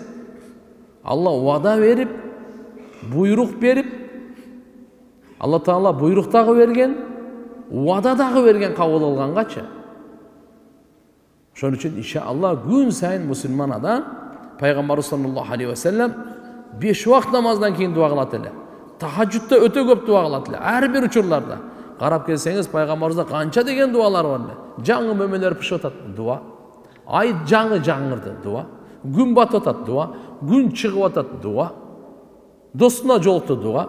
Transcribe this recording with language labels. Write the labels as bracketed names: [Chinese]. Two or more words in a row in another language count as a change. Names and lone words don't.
[Kyrgyz] Алла вада берип, буйрук берип, Алла Таала буйрук дагы берген, вада дагы берген кабыл алгангачы. Ошон үчүн иншалла күн сайын мусулман адам Пайгамбар [Arabic] صلى الله عليه وسلم [Kyrgyz] 5 убакыт намаздан кийин дуа кылат эле. Тахажжудда өтө көп дуа кылат эле. Ар бир учурларда карап келсеңиз Пайгамбарыбызда канча деген дуалар бар эле. Жаңы мөмөлөр пышып атат дуа. Ай жаңы жаңырды дуа. Күн батып атат дуа. Күн чыгып атат дуа. Достуна жолукту дуа.